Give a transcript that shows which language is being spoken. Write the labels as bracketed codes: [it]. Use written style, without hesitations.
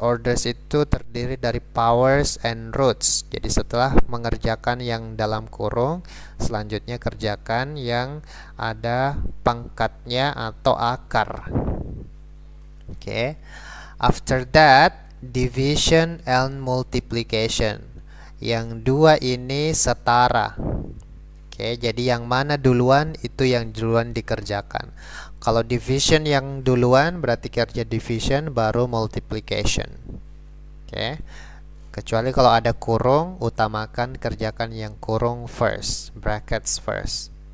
[en] Orders [id] itu terdiri dari [en] powers and roots. [id] Jadi setelah mengerjakan yang dalam kurung, selanjutnya kerjakan yang ada pangkatnya atau akar. Oke. [en] After that, division and multiplication. [id] Yang dua ini setara. Oke, jadi yang mana duluan itu yang duluan dikerjakan. Kalau division yang duluan berarti kerja division baru multiplication. Oke. Kecuali kalau ada kurung, utamakan kerjakan yang kurung [en] first, brackets first.